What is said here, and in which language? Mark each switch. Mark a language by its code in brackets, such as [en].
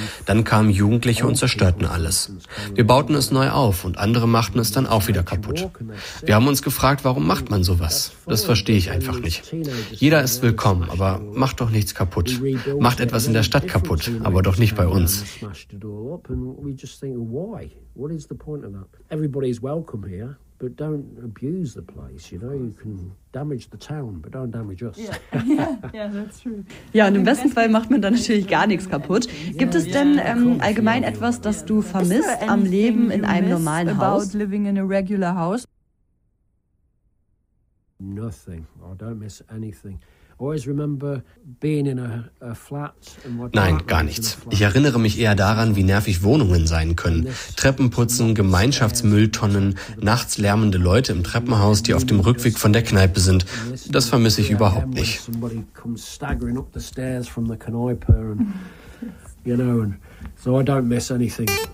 [de] Dann kamen Jugendliche und zerstörten alles. Wir bauten es neu auf und andere machten es dann auch wieder kaputt. Wir haben uns gefragt, warum macht man sowas? Das verstehe ich einfach nicht. Jeder ist willkommen, aber macht doch nichts kaputt. Macht etwas in der Stadt kaputt, aber doch nicht bei uns. [en] And we just think, why? What is the point of that? Everybody is welcome here, but don't abuse the place, you know? You can damage the town, but don't damage us. Yeah, that's true. [de] Ja, und im besten Fall macht man dann natürlich gar nichts kaputt. Gibt es denn allgemein etwas, das du vermisst am Leben in einem normalen Haus? [en] About living in a regular house? Nothing. I don't miss anything. Always remember being in a flat and what. [de] Nein, gar nichts. Ich erinnere mich eher daran, wie nervig Wohnungen sein können. Treppenputzen, Gemeinschaftsmülltonnen, nachts lärmende Leute im Treppenhaus, die auf dem Rückweg von der Kneipe sind. Das vermisse ich überhaupt nicht. [en] Somebody comes staggering up the stairs from the Kneipe, and, you know, and so I don't miss anything.